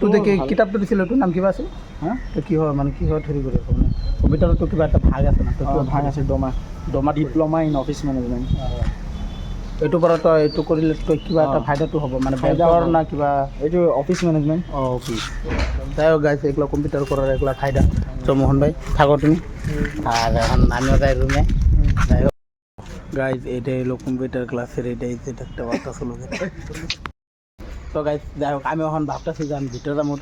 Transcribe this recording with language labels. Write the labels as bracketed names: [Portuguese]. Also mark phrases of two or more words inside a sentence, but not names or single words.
[Assamese] কিতাপটো দিছিল তোৰ নাম কিবা আছিল? হা, তই কিহৰ মানে কিহত হেৰি কৰি আছ? মানে কম্পিউটাৰতো কিবা এটা ভাগ আছে না? ভাগ আছে, ডমা [English] diploma in office management. [Assamese] এইটোৰ পৰা তই এইটো কৰিলে তই কিবা এটা ফাইদাটো হ'ব, মানে বেংকৰ না কিবা? এইটো [English] office management. [Assamese] অফিচ। [Bangla] যাই হোক গাইছে, এগুলো কম্পিউটার করার এগুলো ফায়দা। তো মোহন ভাই থাকো তুমি, আর এখন আমিও যাই রুমে। যাই হোক গাইজ, এটাই হলো [English] computer class, [Bangla] এটাই যেটা একটা বার্তা ছিল। তো গাইজ যাই হোক, আমি এখন ভাবতেছি যে আমি ভিতরে যাবো।